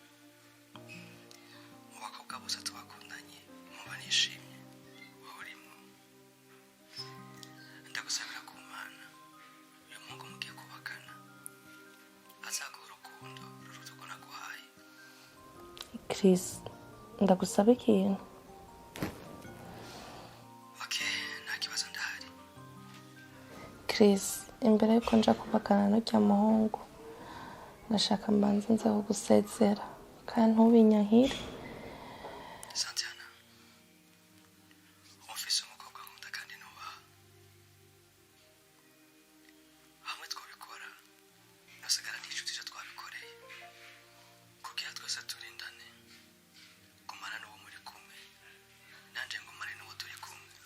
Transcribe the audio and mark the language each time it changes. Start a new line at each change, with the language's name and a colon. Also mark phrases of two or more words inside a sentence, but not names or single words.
Rundi: mu bakobwa bose tubakundanye muba nishimye urimo ndagusabira ku Mana uyu Mungu mugiye kubakana azaguha urukundo ruruta urwo naguhaye. Chris ndagusaba ikintu Okay, nta kibazo ndahari. Chris imbere yuko nja kubakana n'ujya muhungu nashaka mbanze nze kugusezera kandi ntubinyahire Santiana ufise umukobwa nkunda kandi nubaha hamwe twabikora nasigara n'inshuti zo twabikoreye kugira twese turindane gumana n'uwo muri kumwe nanje ngumane n'uwo turi kumwe.